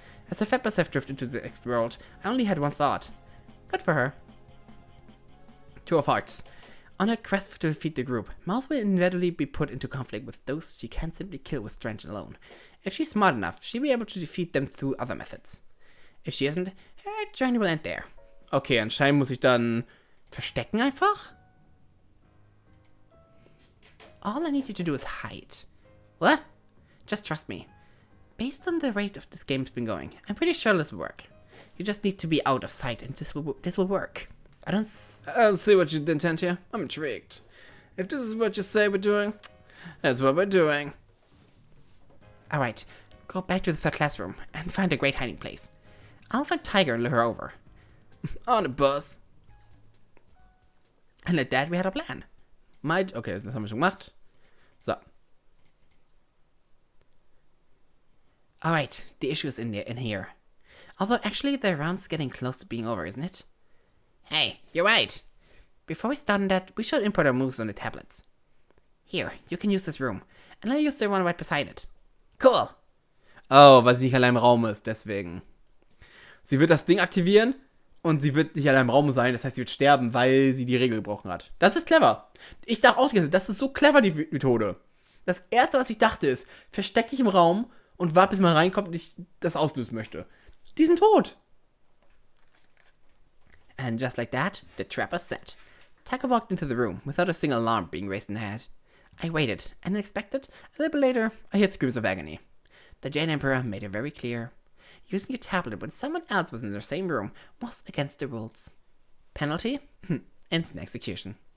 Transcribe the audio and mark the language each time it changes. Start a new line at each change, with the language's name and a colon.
English: As I felt myself drift into the next world, I only had one thought. Good for her. 2 of hearts. On her quest to defeat the group, Mouse will inevitably be put into conflict with those she can't simply kill with strength alone. If she's smart enough, she'll be able to defeat them through other methods. If she isn't, her journey will end there.
German: Okay, anscheinend muss ich dann verstecken einfach?
English: All I need you to do is hide. What? Just trust me. Based on the rate of this game's been going, I'm pretty sure this will work. You just need to be out of sight and this will work. I don't see what you intend here. I'm intrigued. If this is what you say we're doing, that's what we're doing. Alright, go back to the third classroom and find a great hiding place. I'll find Tiger and lure her over. On the bus. And at that we had a plan.
German: Okay, das haben wir schon gemacht.
English: So. Alright, the issue is in here. Although actually the round's getting close to being over, isn't it? Hey, you're right. Before we start on that, we should input our moves on the tablets. Here, you can use this room. And I'll use the one right beside it. Cool.
German: Oh, weil sie nicht allein im Raum ist, deswegen. Sie wird das Ding aktivieren und sie wird nicht allein im Raum sein, das heißt, sie wird sterben, weil sie die Regel gebrochen hat. Das ist clever. Ich dachte auch, das ist so clever, die Methode. Das erste, was ich dachte, ist, versteck dich im Raum und warte, bis man reinkommt und ich das auslösen möchte. Die sind tot.
English: And just like that, the trap was set. Tiger walked into the room without a single alarm being raised in the head. I waited, and expected, a little bit later, I heard screams of agony. The Jade Emperor made it very clear. Using your tablet when someone else was in the same room was against the rules. Penalty? Instant execution.